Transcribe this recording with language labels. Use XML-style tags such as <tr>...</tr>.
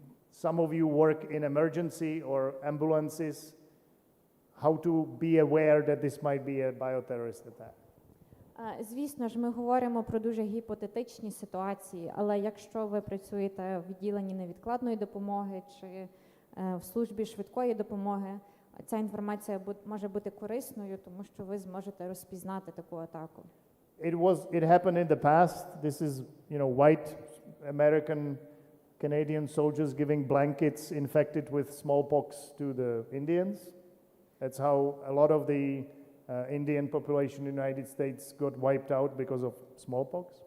<en>some of you work in emergency or ambulances, how to be aware that this might be a bioterrorist attack.</en> <uk>Звісно ж, ми говоримо про дуже гіпотетичні ситуації, але якщо ви працюєте в відділенні невідкладної допомоги чи в службі швидкої допомоги, ця інформація може бути корисною, тому що ви зможете розпізнати таку атаку.</uk> <en>It happened in the past. This is, white American, Canadian soldiers giving blankets infected with smallpox to the Indians. That's how a lot of the Indian population in the United States got wiped out because of smallpox.</en>